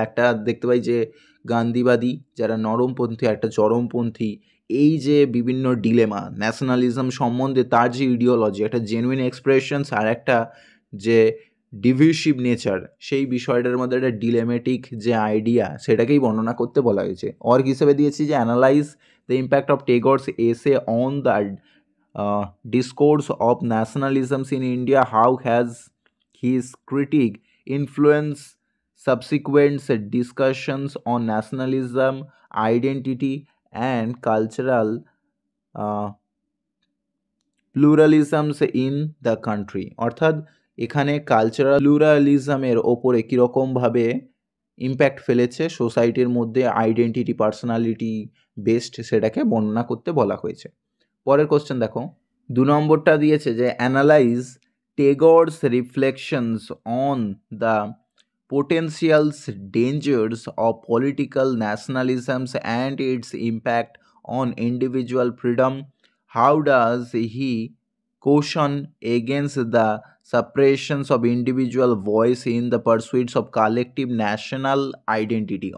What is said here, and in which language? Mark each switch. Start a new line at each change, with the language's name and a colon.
Bangla: একটা দেখতে পাই যে গান্ধীবাদী যারা নরমপন্থী, একটা চরমপন্থী। এই যে বিভিন্ন ডিলেমা ন্যাশনালিজম সম্বন্ধে, তার যে ইডিওলজি, একটা জেনুইন এক্সপ্রেশনস আর একটা যে ডিভিসিভ নেচার, সেই বিষয়টার মধ্যে একটা ডিলেমেটিক যে আইডিয়া সেটাকেই বর্ণনা করতে বলা হয়েছে। অর্ক হিসেবে দিয়েছি যে
English: Analyse the impact of Tagore's essay on the discourse of nationalisms in India, how has his critique influenced subsequent discussions on nationalism, identity and cultural pluralisms in the country।
Bangla: অর্থাৎ এখানে কালচারাল প্লুরালিজমের ওপরে কীরকমভাবে ইম্প্যাক্ট ফেলেছে সোসাইটির মধ্যে, আইডেন্টিটি, পার্সোনালিটি বেসড, সেটাকে বর্ণনা করতে বলা হয়েছে। পরের কোশ্চেন দেখো, 2 নম্বরটা দিয়েছে যে
English: Analyse Tagore's reflections on the potentials dangers of political nationalisms and its impact on individual freedom, how does he caution against the suppressions of individual voice in the pursuits of collective national identity।